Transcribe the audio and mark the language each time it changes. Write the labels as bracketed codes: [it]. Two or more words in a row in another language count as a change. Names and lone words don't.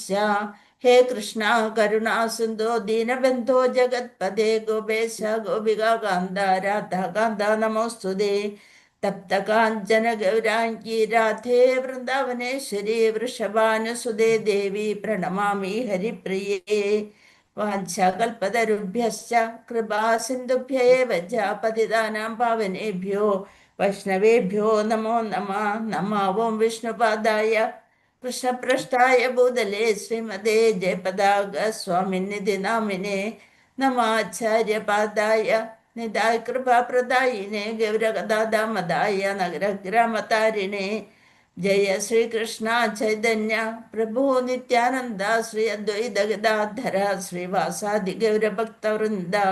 [sa] ഹേ കൃഷ്ണ കരുണാ സിന്ധോ ദീനബന്ധോ ജഗത്പദേ ഗോപേശ ഗോപികാന്ത രാധാകാന്ത നമോസ്തുതേ. തപ്തകാഞ്ചന ഗൗരാംഗി രാധേ വൃന്ദാവനേശ്വരി വൃഷഭാനുസുതേ ദേവി പ്രണമാമി ഹരിപ്രിയേ. വാഞ്ചാകൽപതരുഭ്യശ്ച കൃപാ സിന്ധുഭ്യ ഏവ ച പതിതാനാം പാവനേഭ്യോ വൈഷ്ണവേഭ്യോ നമോ നമഃ. നമഃ ഓം വിഷ്ണുപാദായ കൃഷ്ണപ്രഷ്ഠായ ഭൂതലേ ശ്രീമതേ ജയപതാക സ്വാമിനിധി നാമിനെ. നമാചാര്യപാദായ നിതായ കൃപാപ്രദായിനെ ഗൗരഗദാമദായ നഗരഗ്രാമതാരിണേ. ജയ ശ്രീകൃഷ്ണ ചൈതന്യ പ്രഭു നിത്യാനന്ദ ശ്രീ അദ്വൈത ഗദാധര ശ്രീവാസാദി ഗൗരഭക്തവൃന്ദ.